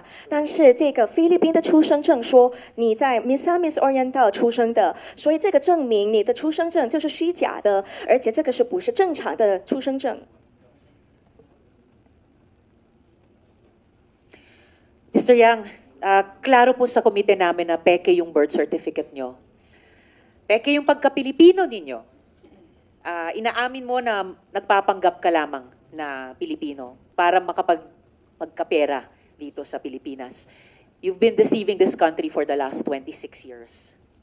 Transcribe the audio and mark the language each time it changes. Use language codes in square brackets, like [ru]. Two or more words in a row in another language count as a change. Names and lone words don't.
[zh] 但是这个菲律宾的出生证说你在 Misamis Oriental 出生的，所以这个证明你的出生证就是虚假的，而且这个不是正常的出生证。 [tl] Mr. Yang, klaro po sa komite namin na peke yung birth certificate nyo. Peke yung pagka-Pilipino ninyo. Inaamin mo na nagpapanggap ka lamang na Pilipino para magkapera dito sa Pilipinas. [en] You've been deceiving this country for the last 26 years.